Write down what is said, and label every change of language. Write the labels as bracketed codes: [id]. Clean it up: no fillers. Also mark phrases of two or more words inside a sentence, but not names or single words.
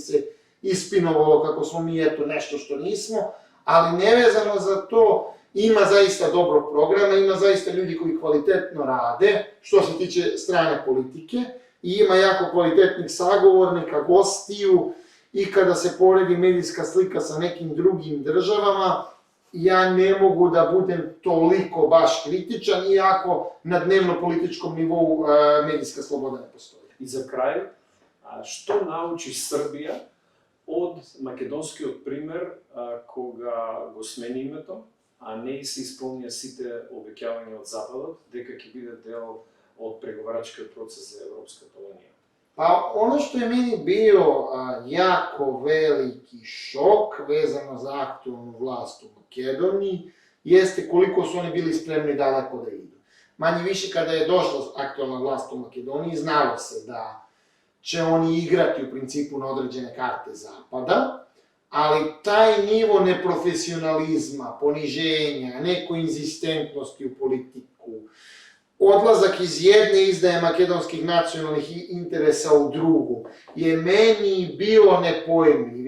[sr] se ispinovalo kako smo mi eto nešto što nismo, ali nevezano za to ima zaista dobrog programa, ima zaista ljudi koji kvalitetno rade što se tiče strane politike i ima jako kvalitetnih sagovornika, gostiju i kada se poredi medijska slika sa nekim drugim državama, ja ne mogu da budem toliko baš kritičan, iako na dnevno-političkom nivou medijska sloboda ne postoji. [mk] И за крај, што научи Србија од македонскиот пример кога го смени името, а не се исполнија сите обеќавања од Западот, дека ќе биде дел од преговарачкиот процес за Европската унија? [sr] Pa ono što je meni bio jako veliki šok vezano za aktualnu vlast u Makedoniji jeste koliko su oni bili spremni daleko da idu. Manje više kada je došla aktualna vlast u Makedoniji znalo se da će oni igrati u principu na određene karte Zapada, ali taj nivo neprofesionalizma, poniženja, nekoinzistentnosti u politiku, odlazak iz jedne izdaje makedonskih nacionalnih interesa u drugu je meni bio nepojmljiv.